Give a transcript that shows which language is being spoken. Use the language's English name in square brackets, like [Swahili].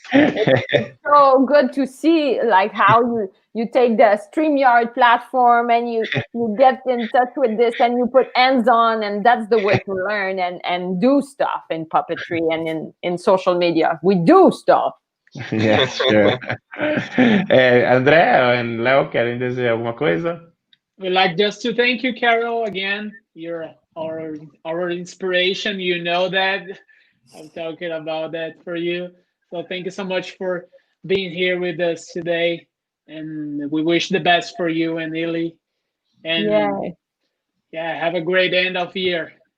[English] It's so good to see like how you take the StreamYard platform and you get in touch with this and you put hands on, and that's the way to learn and do stuff in puppetry and in social media. We do stuff. Yes, sure. [Portuguese] André and Leo, querem dizer alguma coisa? [English] We'd like just to thank you, Carol, again. You're our inspiration. You know that. I'm talking about that for you. So thank you so much for being here with us today. And we wish the best for you and Illy. And have a great end of year.